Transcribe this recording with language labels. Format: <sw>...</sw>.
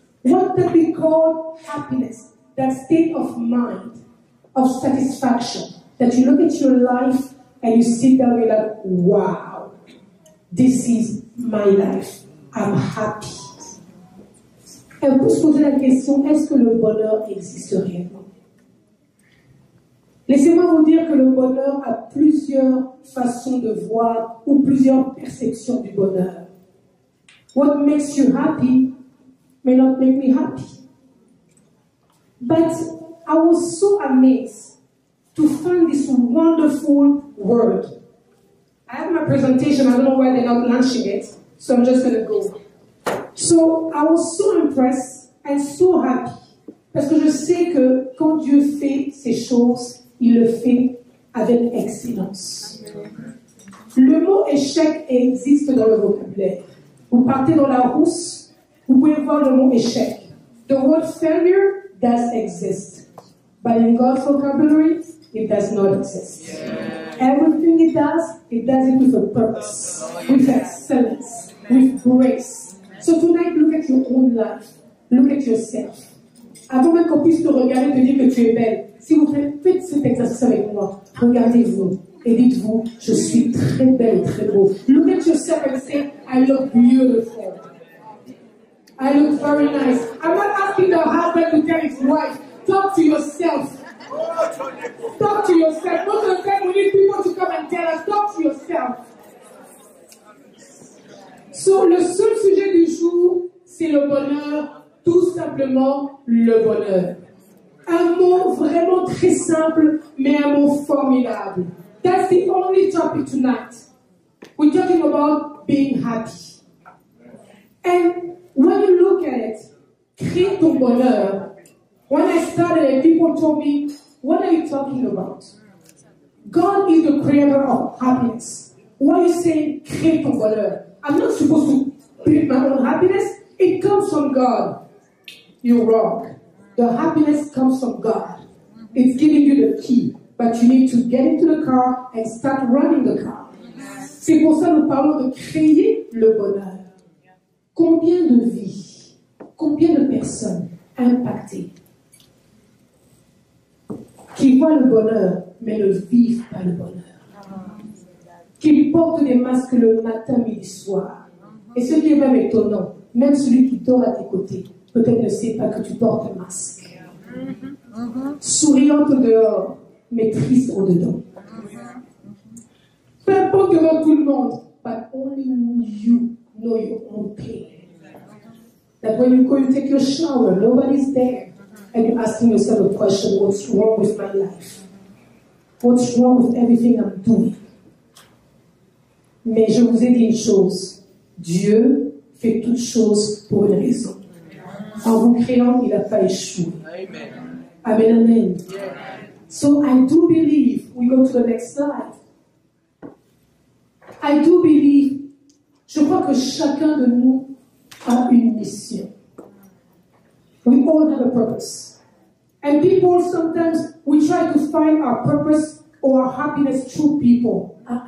<en>What can be called happiness? That state of mind, of satisfaction. That you look at your life and you sit down and you're like, wow, this is my life. I'm happy.</en> <fr>Et on peut se poser la question, est-ce que le bonheur existe réellement? Laissez-moi vous dire que le bonheur a plusieurs façons de voir ou plusieurs perceptions du bonheur.</fr> <en>What makes you happy may not make me happy. But I was so amazed to find this wonderful word. I have my presentation, I don't know why they're not launching it, so I'm just going to go. So I was so impressed and so happy</en> <fr>parce que je sais que quand Dieu fait ces choses, il le fait avec excellence. Le mot échec existe dans le vocabulaire. Vous partez dans la rousse, vous pouvez voir le mot échec.</fr> <en>The word failure does exist, but in God's vocabulary, it does not exist. Everything it does it with a purpose, with excellence, with grace. So tonight, look at your own life. Look at yourself.</en> <fr>Avant même qu'on puisse te regarder et te dire que tu es belle, s'il vous plaît, faites cet exercice avec moi. Regardez-vous et dites-vous, je suis très belle et très beau.</fr> <en>Look at yourself and say, I look beautiful. I look very nice. I'm not asking the husband to tell his wife. Talk to yourself. Talk to yourself. Most of the time, we need people to come and tell us, talk to yourself.</en> <fr>So, le seul sujet du jour, c'est le bonheur, tout simplement le bonheur. Un mot vraiment très simple, mais un mot formidable.</fr> <en>That's the only topic tonight. We're talking about being happy. And when you look at it,</en> <fr>créer ton bonheur.</fr> <en>When I started, people told me, what are you talking about? God is the creator of happiness. Why are you saying</en> <fr>créer ton bonheur?</fr> <en>I'm not supposed to build my own happiness. It comes from God. You're wrong. The happiness comes from God. It's giving you the key. But you need to get into the car and start running the car.</en> <fr>C'est pour ça que nous parlons de créer le bonheur. Combien de vies, combien de personnes impactées qui voient le bonheur mais ne vivent pas le bonheur? Qui portent des masques le matin, midi, soir. Et ce qui est même étonnant, même celui qui dort à tes côtés, peut-être ne sait pas que tu portes un masque. Souriante dehors, mais triste au-dedans. Peu importe devant tout le monde,</fr> <en>but only you know your own pain. That when you go and take your shower, nobody's there. And you're asking yourself a question, what's wrong with my life? What's wrong with everything I'm doing?</en> <fr>Mais je vous ai dit une chose, Dieu fait toutes choses pour une raison. En vous créant, il n'a pas échoué. Amen, amen.</fr> <en>So I do believe, we go to the next slide. I do believe,</en> <fr>je crois que chacun de nous a une mission.</fr> <en>We all have a purpose. And people, sometimes we try to find our purpose or our happiness through people.</en>